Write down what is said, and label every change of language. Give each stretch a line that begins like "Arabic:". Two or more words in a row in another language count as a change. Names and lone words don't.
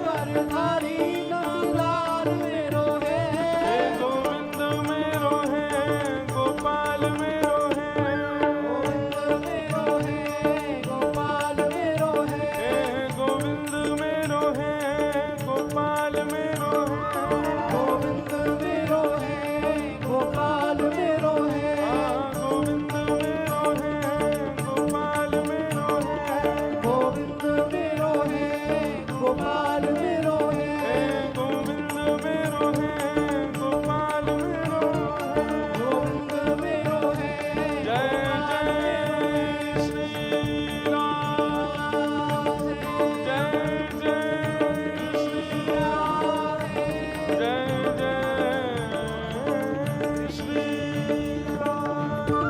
Braj: गिरधारी नंदलाल मेरो है हे गोविंद मेरो है गोपाल मेरो है गोपाल मेरो है हे गोविंद मेरो है गोपाल मेरो है गोविंद मेरो है गोपाल मेरो है गोविंद मेरो है गोपाल मेरो है गोविंद मेरो है गोपाल मेरो है गोविंद मेरो है गोपाल मेरो है गोविंद मेरो है
Hindi: जय जय श्री राम जय जय श्री राम जय जय श्री राम।